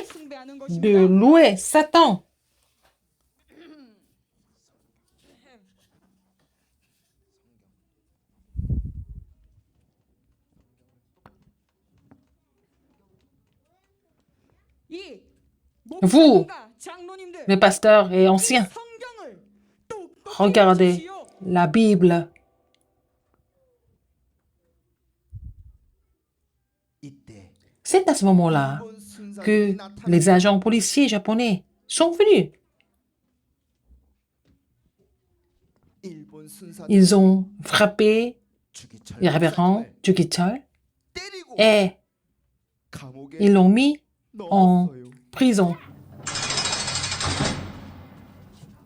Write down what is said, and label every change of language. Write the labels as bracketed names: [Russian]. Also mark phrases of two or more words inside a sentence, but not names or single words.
[Korean] 사단을 숭배하는 [French] de [Korean] 것입니다. [French] louer Satan. [Korean] 이 [French] Vous, [Korean] 목사님과 장로님들, [French] les pasteurs et [Korean] 이 [French] anciens, [Korean] 성경을 똑똑히 [French] regardez [Korean] 읽으십시오. [French] la Bible. [Korean] 이때 [French] C'est à ce moment-là [Korean] 일본 순사들이 [French] que [Korean] 나타나 [French] les agents policiers japonais sont venus. [Korean] 일본 순사들이 [French] Ils ont frappé [Korean] 주기철 [French] le révérend [Korean] 목사님을 [French] Jugichol [Korean] 때리고 [French] et [Korean] 감옥에 [French] ils l'ont mis en [Korean] 넣었어요. [French] prison.